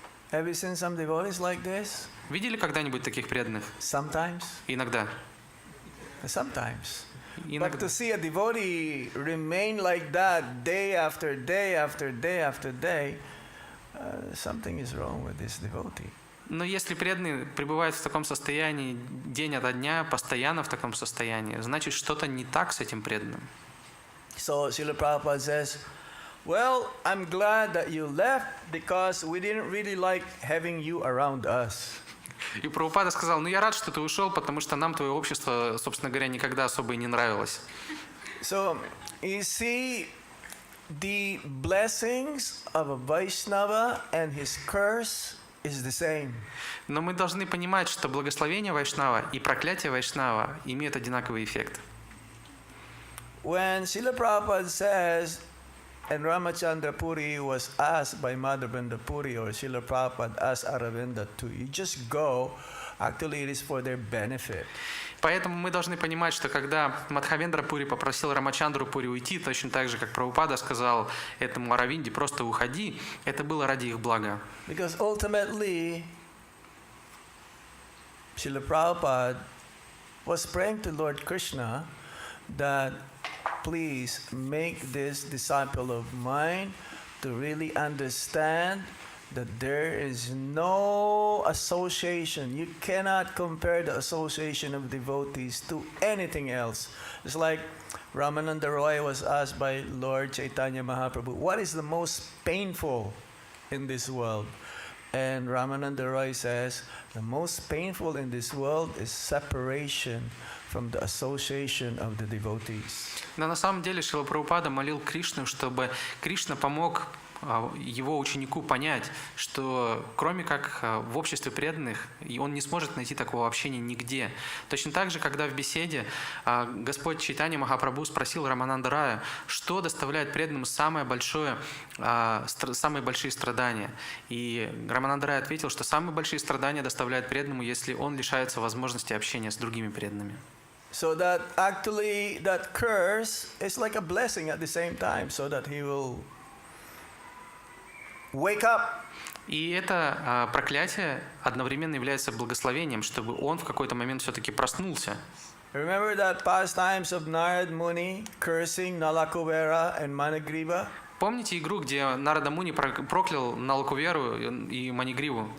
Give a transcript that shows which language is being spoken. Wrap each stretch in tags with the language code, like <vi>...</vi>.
<en>Have you seen some devotees like this?</en> <ru>Видели когда-нибудь таких преданных?</ru> <en>Sometimes.</en> <ru>Иногда.</ru> <en>Sometimes. But</en> <ru>Иногда.</ru> <en>to see a devotee remain like that day after day after day after day, something is wrong with this devotee.</en> <ru>Но если преданный пребывает в таком состоянии день ото дня, постоянно в таком состоянии, значит, что-то не так с этим преданным.</ru> <en>So Srila Prabhupada says, well, I'm glad that you left because we didn't really like having you around us.</en> <ru>И Прабхупада сказал, ну я рад, что ты ушел, потому что нам твое общество, собственно говоря, никогда особо и не нравилось.</ru> <en>So you see, the blessings of a Vaishnava and his curse is the same.</en> <ru>Но мы должны понимать, что благословение Вайшнава и проклятие Вайшнава имеют одинаковый эффект.</ru> <en>When Srila Prabhupada says, and Ramachandra Puri was asked by Madhavendra Puri or Srila Prabhupada asked Aravinda to, you just go, actually it is for their benefit.</en> <ru>Поэтому мы должны понимать, что когда Мадхавендра Пури попросил Рамачандру Пури уйти, точно так же, как Прабхупада сказал этому Аравинде, просто уходи, это было ради их блага.</ru> <en>Because ultimately, Srila Prabhupada was praying to Lord Krishna that please make this disciple of mine to really understand that there is no association. You cannot compare the association of devotees to anything else. It's like Ramananda Roy was asked by Lord Chaitanya Mahaprabhu, what is the most painful in this world? And Ramananda Roy says, the most painful in this world is separation from the association of the devotees.</en> <ru>Но на самом деле Шрила Прабхупада молил Кришну, чтобы Кришна помог его ученику понять, что кроме как в обществе преданных, он не сможет найти такого общения нигде. Точно так же, когда в беседе Господь Чайтанья Махапрабху спросил Рамананда Рая, что доставляет преданным самые большие страдания. И Рамананда Рай ответил, что самые большие страдания доставляет преданному, если он лишается возможности общения с другими преданными.</ru> <en>So that actually that curse is like a blessing at the same time, so that he will wake up.</en> <ru>И это проклятие одновременно является благословением, чтобы он в какой-то момент все-таки проснулся.</ru> <en>Remember that pastimes of Narad Muni cursing Nalakuvera and Manigriva?</en> <ru>Помните игру, где Нарада Муни проклял Налакуверу и Манигриву?</ru>